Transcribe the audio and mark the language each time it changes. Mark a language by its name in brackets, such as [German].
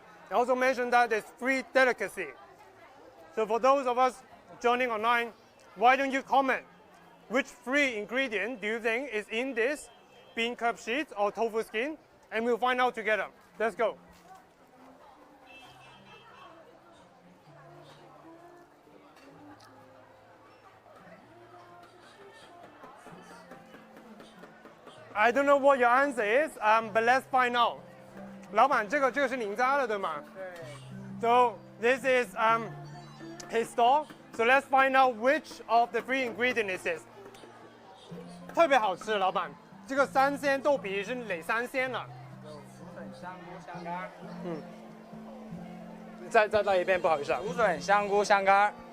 [English] I also mentioned that it's free delicacy. So for those of us joining online, why don't you comment which free ingredient do you think is in this bean curd sheet or tofu skin, and we'll find out together. Let's go. I don't know what your answer is, but let's find out. [Chinese] 老板，这个是您家的对吗？对。 [English] So this is his store. So let's find out which of the three ingredients is. [Chinese] 特别好吃，老板。这个3鲜豆皮是哪3鲜呢？有竹笋、香菇、香干。再一遍，不好意思。竹笋、香菇、香干。